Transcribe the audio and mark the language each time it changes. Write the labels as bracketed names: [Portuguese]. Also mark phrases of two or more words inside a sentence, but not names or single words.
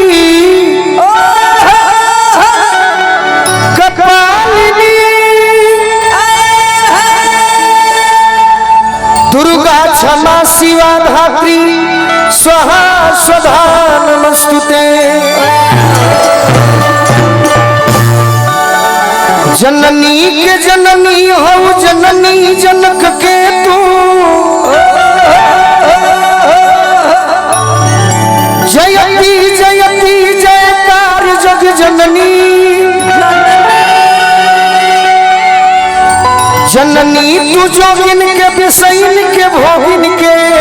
[Sanskrit] कपालिनी दुर्गा क्षमा शिवा धात्री स्वाहा स्वधा नमस्तुते। [Bhojpuri] जननी के जननी हो जननी जनक के तू जयती जयती जयकार जग जननी जननी तू जोगिन के विषयन के भोगिन के